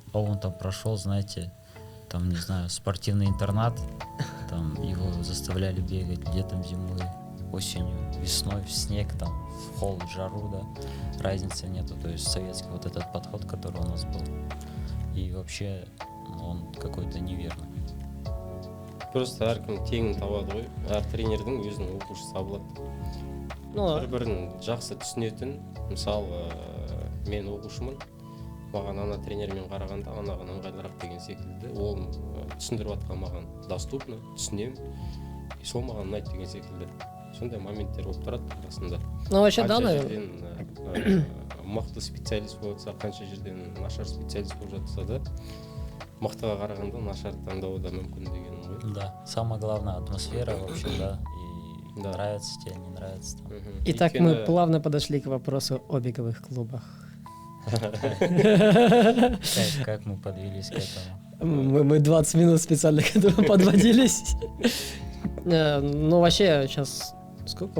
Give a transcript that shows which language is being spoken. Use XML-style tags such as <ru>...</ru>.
<ru>он там прошел, знаете, там, не знаю, спортивный интернат, там его заставляли бегать летом, зимой, осенью, весной, в снег, там, в холод, в жару, да, разницы нету, то есть советский вот этот подход, который у нас был, и вообще он какой-то неверный.</ru> <kk>Просто әркім теңін табады ғой, әр тренердің өзінің оқушысы табылады. Ну, Бір-бірін жақсы түсінетін, мысалы, мен оқушымын, маған ана тренермен қарағанда анаған ыңғайлырақ деген секілді, ол түсіндіріп жатқан маған доступно, түсінем, и сол маған ұнайды деген секілді. Сондай моменттер болып тұрады арасында.</kk> <ru>ну вообще да,</ru> <kk>Қанша</kk> <ru>наверное.</ru> <kk>жерден мықты специалист болып жатса, қанша жерден нашар специалист болып жатса да, мықтыға қарағанда нашар таңдауы да мүмкін дегенім ғой.</kk> <ru>Да, самое главное атмосфера вообще, да, и Да. нравится тебе, не нравится. Там. Мгм. Итак,</ru> <kk>Өйткені-</kk> <ru>мы плавно подошли к вопросу о беговых клубах. Как мы подвелись к этому? Мы 20 минут специально к этому подводились. Ну, вообще, сейчас сколько?</ru>